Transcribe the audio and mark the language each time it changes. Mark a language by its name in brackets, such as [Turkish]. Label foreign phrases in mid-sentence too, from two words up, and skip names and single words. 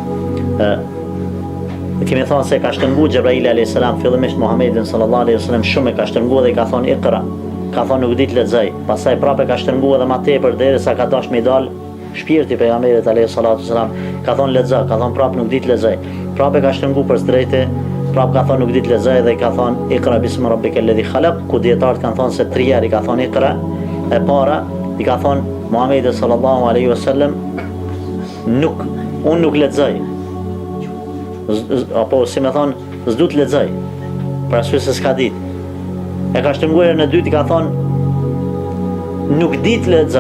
[Albanian] Kemi thënë se ka shtrënguar Xhebraili [Arabic] عليه السلام [Albanian] fillimisht Muhamedit [Arabic] صلى الله عليه وسلم, [Albanian] shumë e ka shtrënguar dhe i ka thonë Iqra, ka thonë nuk di të lexoj. Pastaj prapë ka shtrënguar edhe më tepër derisa ka dashur me dal shpirti pejgamberit [Arabic] عليه الصلاة والسلام, [Albanian] ka thonë lexo, ka thonë prapë nuk di të lexoj. Prapë ka shtrënguar për drejtë, prapë ka thonë nuk di të lexoj dhe i ka thonë [Arabic] اقرأ باسم ربك الذي خلق, [Albanian] ku dietarët kanë thonë se 3 herë i ka thonë Iqra. E para i ka thonë Muhamedi [Arabic] صلى الله عليه وسلم, [Albanian] unë nuk lexoj. Apo si me thonë, s'du të lexoj, për arsye se s'ka ditë. E ka shtrënguar në dytë, i ka thonë nuk di të lexoj.